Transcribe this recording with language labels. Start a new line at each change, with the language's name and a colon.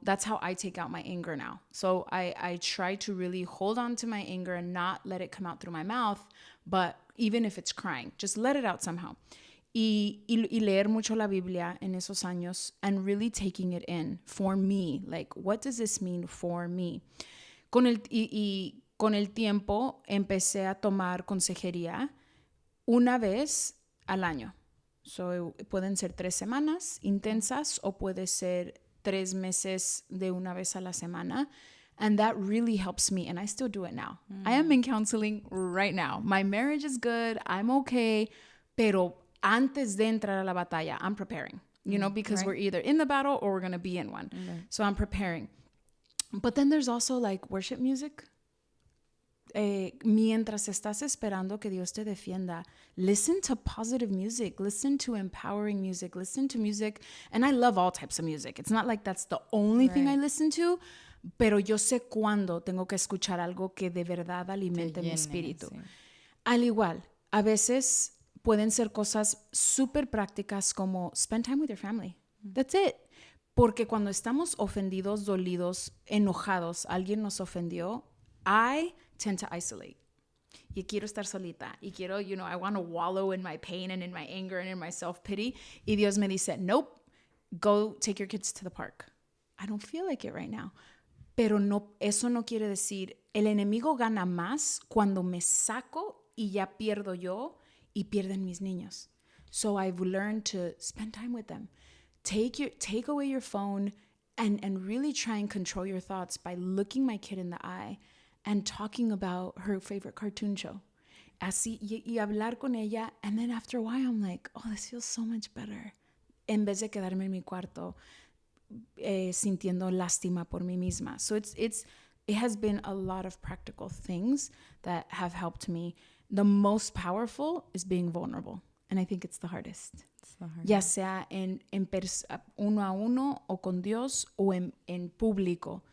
English: That's how I take out my anger now. So I try to really hold on to my anger and not let it come out through my mouth, but even if it's crying, just let it out somehow.
Spanish: Y leer mucho la Biblia en esos años
English: and really taking it in for me. Like, what does this mean for me?
Spanish: Con el tiempo empecé a tomar consejería una vez al año. So, pueden ser 3 semanas intensas o puede ser 3 meses de una vez a la semana.
English: And that really helps me. And I still do it now. I am in counseling right now. My marriage is good. I'm okay.
Spanish: Pero antes de entrar a la batalla,
English: I'm preparing. You know, because we're either in the battle or we're going to be in one. So I'm preparing. But then there's also like worship music.
Spanish: Mientras estás esperando que Dios te defienda,
English: listen to positive music, listen to empowering music, listen to music. And I love all types of music. It's not like that's the only thing I listen to,
Spanish: pero yo sé cuándo tengo que escuchar algo que de verdad alimente mi espíritu. Sí. Al igual, a veces pueden ser cosas súper prácticas como
English: spend time with your family. That's it.
Spanish: Porque cuando estamos ofendidos, dolidos, enojados, alguien nos ofendió,
English: I tend to isolate.
Spanish: Y quiero estar solita. Y quiero,
English: you know, I want to wallow in my pain and in my anger and in my self-pity.
Spanish: Y Dios me dice,
English: nope, go take your kids to the park. I don't feel like it right now.
Spanish: Pero no, eso no quiere decir, el enemigo gana más cuando me saco y ya pierdo yo y pierden mis niños.
English: So I've learned to spend time with them. Take away your phone and really try and control your thoughts by looking my kid in the eye and talking about her favorite cartoon show.
Spanish: Así, y hablar con ella.
English: And then after a while, I'm like, oh, this feels so much better.
Spanish: En vez de quedarme en mi cuarto sintiendo lástima por mí misma.
English: So it has been a lot of practical things that have helped me. The most powerful is being vulnerable. And I think it's the hardest.
Spanish: Ya sea en uno a uno o con Dios o en público.